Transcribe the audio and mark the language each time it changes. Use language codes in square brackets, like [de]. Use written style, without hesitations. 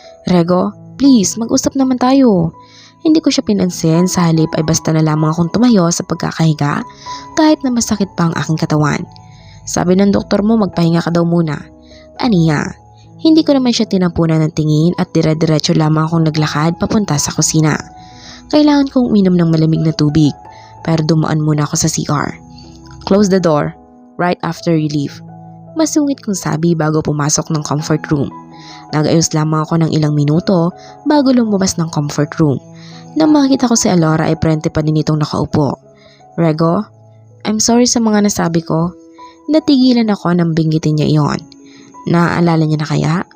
[tl] Rego, please, mag-usap naman tayo. Hindi ko siya pinansin, sa halip ay basta na lamang akong tumayo sa pagkakahiga kahit na masakit pa ang aking katawan. Sabi ng doktor mo magpahinga ka daw muna. Aniya, hindi ko naman siya tinampunan ng tingin at dire-diretso lamang akong naglakad papunta sa kusina. Kailangan kong uminom ng malamig na tubig pero dumaan muna ako sa CR. [en] Close the door right after you leave. [tl] Masungit kong sabi bago pumasok ng comfort room. Nag-ayos lamang ako ng ilang minuto bago lumabas ng comfort room. Nang makita ko si Alora ay prente pa din itong nakaupo. Rego, [en] I'm sorry [tl] sa mga nasabi ko. Natigilan ako nang binggitin niya iyon. Naaalala niya na kaya?